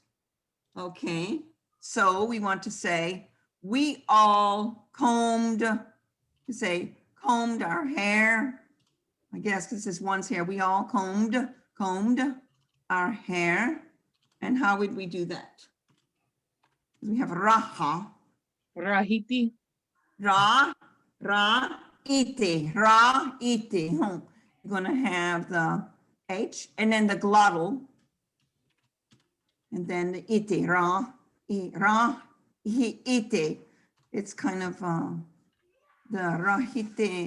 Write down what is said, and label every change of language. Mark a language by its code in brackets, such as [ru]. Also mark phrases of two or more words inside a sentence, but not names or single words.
[en] Okay, so we want to say, we all combed, to say combed our hair. I guess this is one's hair. We all combed combed our hair. And how would we do that? We have raha, [tun] Rahiti. ra, ite. [en] You're gonna have the H and then the glottal. And then the ite, ite. It's kind of the rahite.